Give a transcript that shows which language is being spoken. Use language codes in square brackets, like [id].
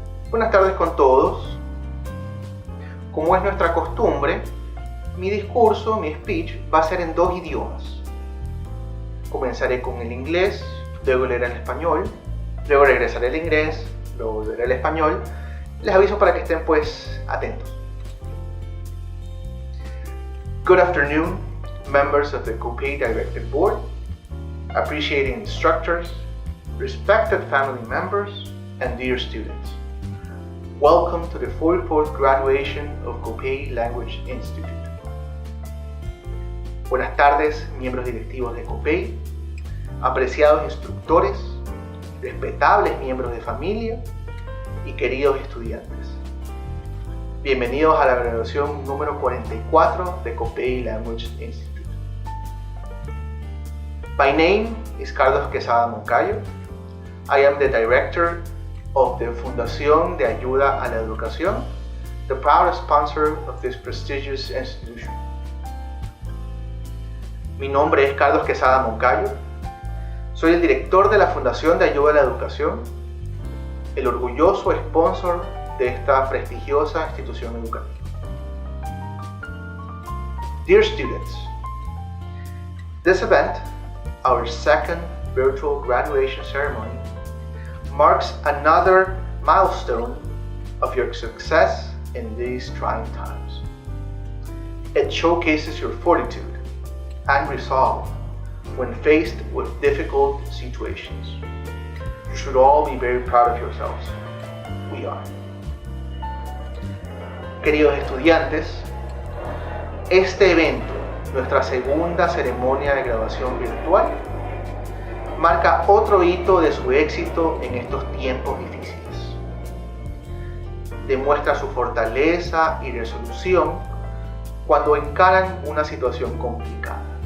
[es] Buenas tardes con todos. Como es nuestra costumbre, mi discurso, mi speech, va a ser en dos idiomas. Comenzaré con el inglés, luego leeré el español, luego regresaré al inglés, luego volveré al español. Les aviso para que estén pues atentos. [en] Good afternoon, members of the COPEI Directive Board, appreciating instructors, respected family members, and dear students. Welcome to the 44th graduation of COPEI Language Institute. [es] Buenas tardes, miembros directivos de COPEI, apreciados instructores, respetables miembros de familia y queridos estudiantes. Bienvenidos a la graduación número 44 de COPEI Language Institute. [en] My name is Carlos Quesada Moncayo. I am the director of the Fundación de Ayuda a la Educación, the proud sponsor of this prestigious institution. [es] Mi nombre es Carlos Quesada Moncayo. Soy el director de la Fundación de Ayuda a la Educación, el orgulloso sponsor de esta prestigiosa institución educativa. [en] Dear students, this event, our second virtual graduation ceremony, marks another milestone of your success in these trying times. It showcases your fortitude and resolve when faced with difficult situations. You should all be very proud of yourselves. We are. [es] Queridos estudiantes, este evento, nuestra segunda ceremonia de graduación virtual, marca otro hito de su éxito en estos tiempos difíciles. Demuestra su fortaleza y resolución cuando encaran una situación complicada.